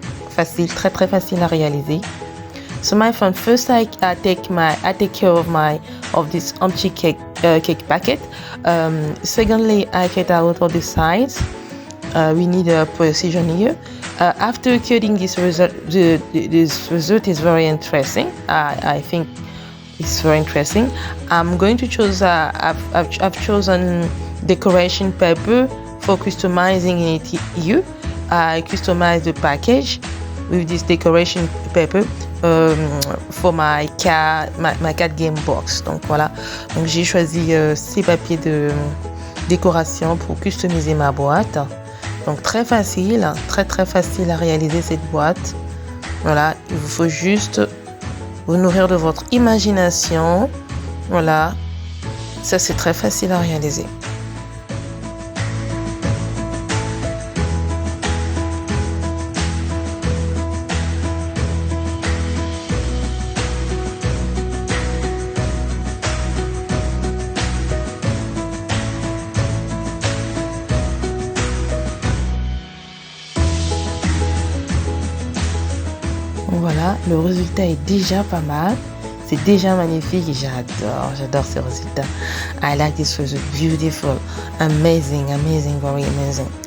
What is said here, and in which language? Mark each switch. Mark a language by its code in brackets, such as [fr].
[fr] Facile, très très facile à réaliser. [en] So my friend, first I take care of this empty cake packet. Secondly, I cut out all the sides. We need a precision here. After cutting this result, this result is very interesting. I think it's very interesting. I'm going to choose. I've chosen decoration paper for customizing it here. I customize the package with this decoration paper for my card game box. [fr] Donc voilà. Donc j'ai choisi ces papiers de décoration pour customiser ma boîte. Donc très facile, très très facile à réaliser cette boîte. Voilà, il vous faut juste vous nourrir de votre imagination. Voilà, ça c'est très facile à réaliser. Voilà, le résultat est déjà pas mal. C'est déjà magnifique et j'adore ce résultat. [en] I like this result, beautiful, amazing, amazing, very amazing.